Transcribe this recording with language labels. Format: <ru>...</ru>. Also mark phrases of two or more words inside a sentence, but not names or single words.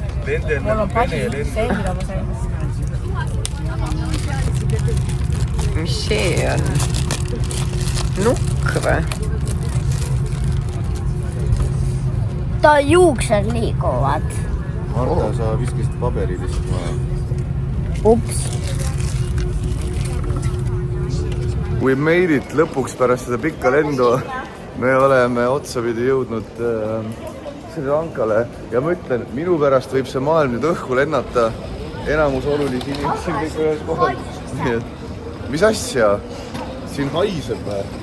<et>Mul on padi, see, mida ma sain. Mis see on? Nukk või? Ta juuksed liiguvad. Marta, sa viskasid paberi lihtsalt maha. Ups.</et> <en>We made it</en> <et>lõpuks pärast seda pikka lendu. Me oleme otsapidi jõudnud Sri Lankale ja ma ütlen, minu pärast võib see maailm nüüd õhku lennata. Enamus olulisi inimesi on kõik ühes kohal. Nii et, mis asja? Siin haiseb või?</et>